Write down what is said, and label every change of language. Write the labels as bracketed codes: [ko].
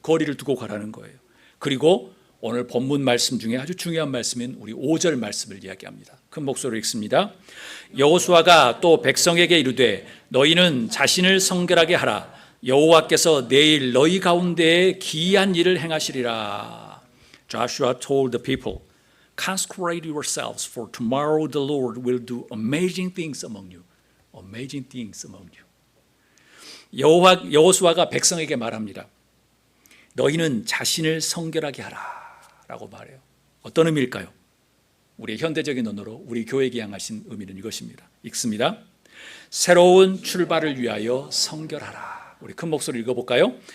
[ko] 거리를 두고 가라는 거예요. 그리고 오늘 본문 말씀 중에 아주 중요한 말씀인 우리 5절 말씀을 이야기합니다. 큰 목소리로 읽습니다. 여호수아가 또 백성에게 이르되 너희는 자신을 성결하게 하라. 여호와께서 내일 너희 가운데에 기이한 일을 행하시리라. [en] Joshua told the people, consecrate yourselves for tomorrow the Lord will do amazing things among you. Amazing things among you. [ko] 여호수아가 백성에게 말합니다. 너희는 자신을 성결하게 하라. 라고 말해요. 어떤 의미일까요? 우리의 현대적인 언어로 우리 교회에게 향하신 의미는 이것입니다. 읽습니다. 새로운 출발을 위하여 성결하라. 우리 큰 목소리 읽어볼까요?